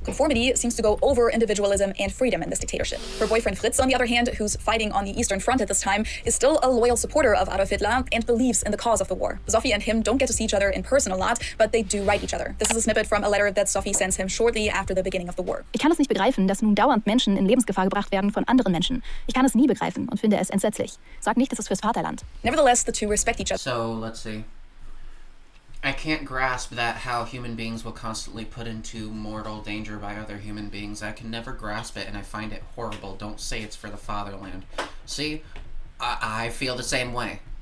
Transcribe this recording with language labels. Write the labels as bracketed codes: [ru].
[en] Conformity seems to go over individualism and freedom in this dictatorship. Her boyfriend Fritz, on the other hand, who's fighting on the Eastern Front at this time, is still a loyal supporter of Adolf Hitler and believes in the cause of the war. Sophie and him don't get to see each other in person a lot, but they do write each other. This is a snippet from a letter that Sophie sends him shortly after the beginning of the war. [de] Ich kann es nicht begreifen, dass nun dauernd Menschen in Lebensgefahr gebracht werden von anderen Menschen. Ich kann es nie begreifen und finde es entsetzlich. Sag nicht, es ist fürs Vaterland. [en] Nevertheless, the two respect each other. So, let's see. I can't grasp that how human beings will constantly put into mortal danger by other human beings. I can never grasp it, and I find it horrible. Don't say it's for the fatherland. See? I feel the same way.